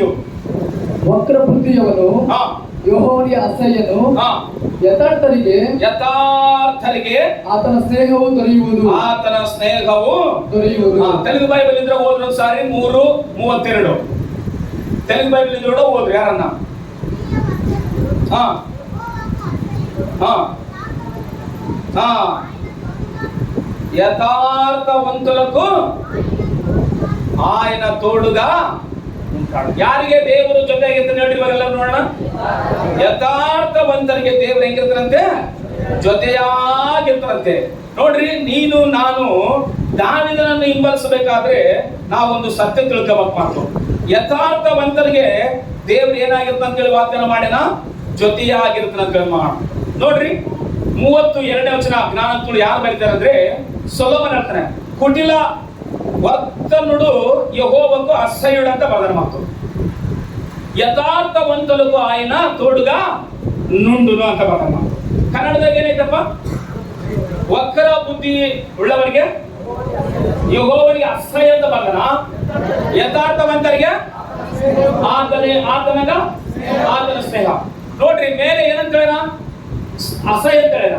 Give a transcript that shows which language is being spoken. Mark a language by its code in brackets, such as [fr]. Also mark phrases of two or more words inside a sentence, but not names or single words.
[kn] ವಕ್ರ ಬುದ್ಧಿಯವನು ಯೆಹೋವನಿಗೆ ಅಸಹ್ಯನು, ಯಥಾರ್ಥರಿಗೆ ಆತನ ಸ್ನೇಹವು ದೊರೆಯುವುದು. ತೆಲುಗು ಬೈಬಲ್ ಇದ್ರೆ ಓದ್ರಿ ಸಾರಿ 3:32. ತೆಲುಗು ಬೈಬಲ್ ಇದ್ರೆ ಕೂಡ ಓದ್ರಿ. ಯಾರನ್ನ [te] యథార్థవంతులకు ఆయన తోడుగా ఉంటాడు. [kn] ಯಾರಿಗೆ ದೇವರು ಜೊತೆಯಾಗಿರ್ತಾನೆ ನೋಡಿ ಇವರೆಲ್ಲ ನೋಡೋಣ. ಯಥಾರ್ಥವಂತರಿಗೆ ದೇವರು ಹೆಂಗಿರ್ತಾರಂತೆ? ಜೊತೆಯಾಗಿರ್ತಾರಂತೆ. ನೋಡ್ರಿ, ನೀನು ನಾನು ದಾವಿದನನ್ನು ಹಿಂಬಾಲಿಸಬೇಕಾದ್ರೆ ನಾವೊಂದು ಸತ್ಯ ತಿಳ್ಕೋಬೇಕು. ಮಾತು ಯಥಾರ್ಥವಂತರಿಗೆ ದೇವ್ರು ಏನಾಗಿರ್ತಾನ ಅಂತೇಳಿ ವಾಗ್ದಾನ ಮಾಡಿನ ಜೊತೆಯಾಗಿರ್ತಾನ ಅಂತ ಮಾಡ. ನೋಡ್ರಿ 32ನೇ ವಚನ ಜ್ಞಾನೋಕ್ತಿಗಳು ಯಾರು ಬರೀತಾರೆ ಅಂದ್ರೆ ಸೊಲೊಮನ್ ಹೇಳ್ತಾನೆ, [te] కుటిల వర్తనుడు యెహోవకు అసహ్యుడు [kn] ಅಂತ ಬರೆದ ಮಾತು. [te] ಯಥಾರ್ಥವಂತలకు ఆయన తోడుగా నుండును [kn] ಅಂತ ಬರೆದ ಮಾತು. ಕನ್ನಡದಾಗ ಏನೈತಪ್ಪ? ವಕ್ರ ಬುದ್ಧಿ ಉಳ್ಳವರಿಗೆ ಯೆಹೋವನಿಗೆ ಅಸಹ್ಯ ಅಂತ ಬರೆದನ, ಯಥಾರ್ಥವಂತರಿಗೆ ಆತನ ಸ್ನೇಹ. ನೋಡ್ರಿ, ಮೇಲೆ ಏನಂತ ಹೇಳ? ಅಸಹ್ಯ ಅಂತ ಹೇಳ.